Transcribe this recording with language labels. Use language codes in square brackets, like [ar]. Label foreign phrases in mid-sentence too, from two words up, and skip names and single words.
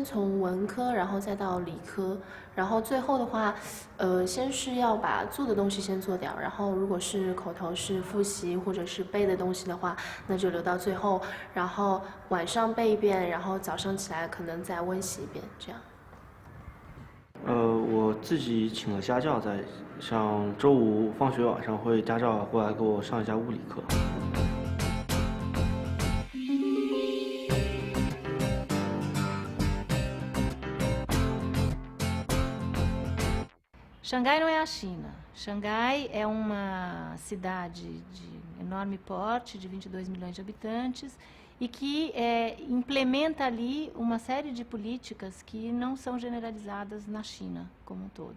[zh] 从文科，然后再到理科，然后最后的话，先是要把做的东西先做掉，然后如果是口头是复习或者是背的东西的话，那就留到最后，然后晚上背一遍，然后早上起来可能再温习一遍，这样。我自己请了家教，在像周5放学晚上会家教过来给我上一下物理课。 [pt] Xangai não é a China. Xangai é uma cidade de enorme porte, de 22 milhões de habitantes, e que implementa ali uma série de políticas que não são generalizadas na China como um todo.